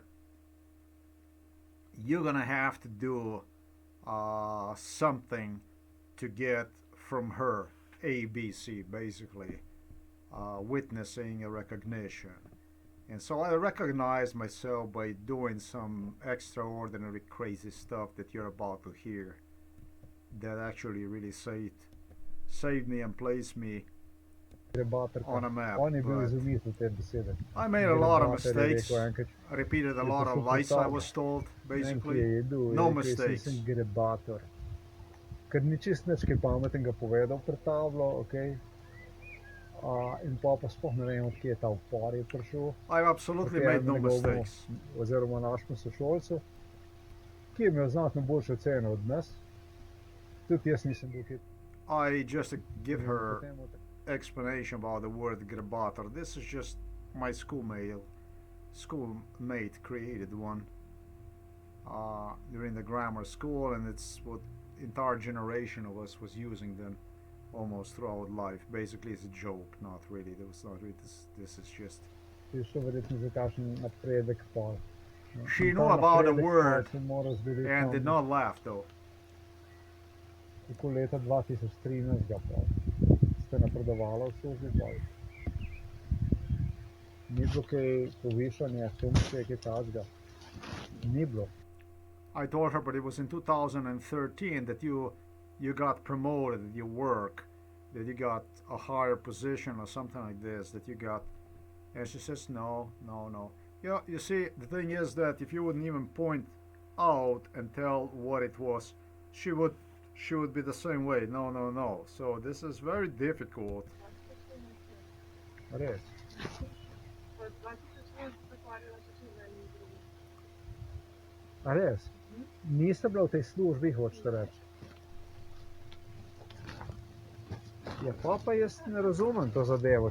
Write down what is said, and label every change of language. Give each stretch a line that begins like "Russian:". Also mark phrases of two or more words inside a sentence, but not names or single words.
English: You're gonna have to do something to get from her ABC, basically, witnessing a recognition. And so I recognized myself by doing some extraordinary crazy stuff that you're about to hear, that actually really saved me and placed me on a map.
Slovenian: On je bil
English: But
Slovenian: izumitelj te besede.
English: I made a lot of
Slovenian: Grebater je
English: mistakes.
Slovenian: rekel enkrat,
English: I repeated a
Slovenian: je
English: lot of
Slovenian: prišel pred
English: lies I
Slovenian: tabo.
English: was told,
Slovenian: Ne vem, ki
English: basically.
Slovenian: je jedel, je
English: No
Slovenian: rekel, jaz
English: mistakes.
Slovenian: nisem grebator. Ker ni čist nič kaj pametnega povedal pred tablo, okej. In pa sploh ne vem, od kje je ta upor je prišel.
English: I've absolutely
Slovenian: Proti
English: made no
Slovenian: enemu njegovemu,
English: mistakes.
Slovenian: oziroma našemu sošolcu, ki je imel znatno boljšo oceno od nas. Tudi jaz nisem bil kaj.
English: I just give her explanation about the word grebator. This is just my schoolmate created one during the grammar school, and it's what entire generation of us was using then almost throughout life. Basically, it's a joke, not really. There was not really this is just.
Slovenian: Je šlo verjetno za kakšen napredek pa.
English: She knew about the word and did not laugh though.
Slovenian: Tako leta 2013 pa ste napredovali v službi pa. Ni bilo kaj povišanja, funkcije, kaj takega. Ni bilo.
English: I told her, but it was in 2013 that you got promoted at your work, that you got a higher position or something like this, that you got. And she says, no. Yeah, you see, the thing is that if you wouldn't even point out and tell what it was, she would be the same way. No. So this is very difficult.
Slovenian: Res. A res? Niste bila v tej službi, hočete reči? Ja, pa jaz ne razumem to zadevo.